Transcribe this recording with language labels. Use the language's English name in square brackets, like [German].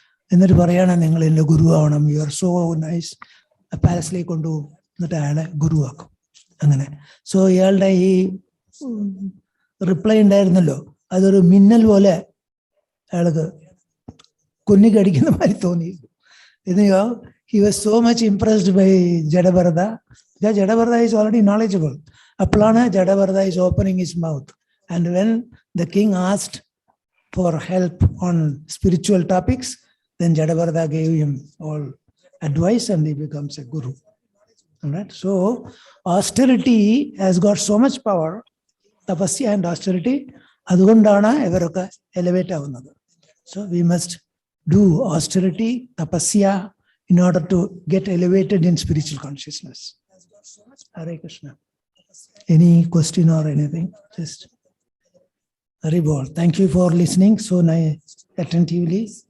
[Malayalam] എന്നിട്ട് പറയാണ്, നിങ്ങൾ എൻ്റെ ഗുരു ആവണം, [English] You are so nice. [Malayalam] പാലസിലേക്ക് കൊണ്ടുപോകും, എന്നിട്ട് അയാളെ ഗുരുവാക്കും. അങ്ങനെ. സോ ഇയാളുടെ ഈ റിപ്ലൈ ഉണ്ടായിരുന്നല്ലോ, അതൊരു മിന്നൽ പോലെ അയാൾക്ക് കൊന്നിക്കടിക്കുന്ന മാതിരി തോന്നി. [English] He was so much impressed by Jadabarada. Jadabarada is already knowledgeable. Aplana Jadabarada is opening his mouth. And when the king asked for help on spiritual topics, then Jadabarada gave him all advice and he becomes a guru. All right. So austerity has got so much power, tapasya and austerity. [Malayalam] അതുകൊണ്ടാണ് ഇവരൊക്കെ elevate ആവുന്നത്. [English] So we must do austerity, tapasya, in order to get elevated in spiritual consciousness. Hare Krishna. Any question or anything? Just Hare Bol. Thank you for listening so attentively.